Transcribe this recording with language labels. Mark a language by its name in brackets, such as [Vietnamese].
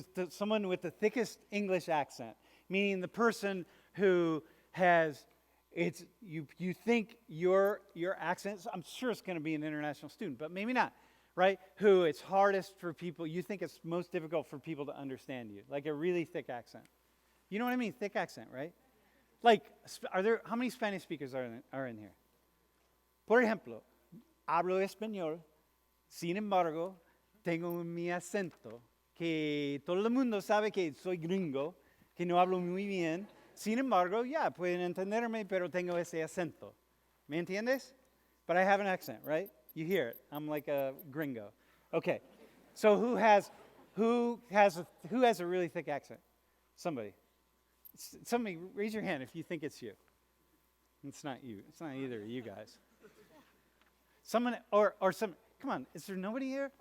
[English] Someone with the thickest English accent, meaning the person who has, you think your accent, I'm sure it's going to be an international student, but maybe not, right? Who it's hardest for people, you think it's most difficult for people to understand you, like a really thick accent. You know what I mean? Thick accent, right? Like, how many Spanish speakers are in here? [Spanish] Por ejemplo, hablo español, sin embargo, tengo mi acento, que todo el mundo sabe que soy gringo, que no hablo muy bien. Sin embargo, ya, pueden entenderme, pero tengo ese acento. ¿Me entiendes? [English] But I have an accent, right? You hear it. I'm like a gringo. Okay. So who has a really thick accent? Somebody. Somebody, raise your hand if you think it's you. It's not you. It's not either of you guys. Someone, or some, come on, is there nobody here?